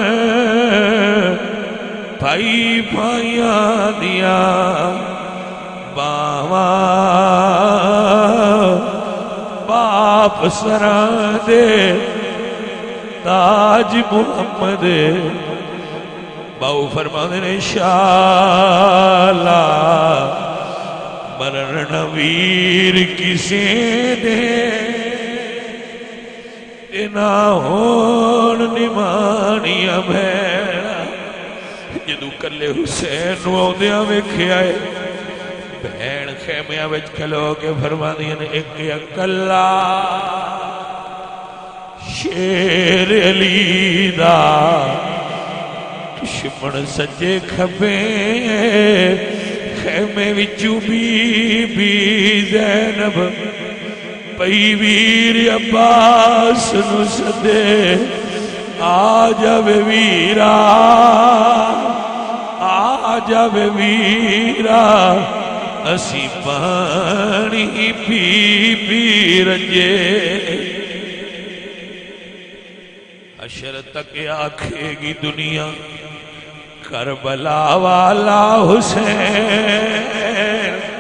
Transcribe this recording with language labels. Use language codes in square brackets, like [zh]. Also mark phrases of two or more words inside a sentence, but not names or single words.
[pa] بھائی بھائیاں دیا باواں باپ سراں دے تاج محمد باؤ فرماندے نے شالا مرن ویر کسے دے نہ ہون نمانیاں بھیڑا جدو کلے حسین نو آؤندیاں ویکھیا ہے بہن خیمیاں وچ کھلو کے فرماندیاں نے ایک اکلا شیر علی دا دشمن سجے کھبے خیمے وچوں بی بی زینب پئی ویر عباس نو سدے آ جاوے ویرا آ جاوے ویرا اسی پانی پی پی رجے حشر تک آکھے گی دنیا کربلا والا حسین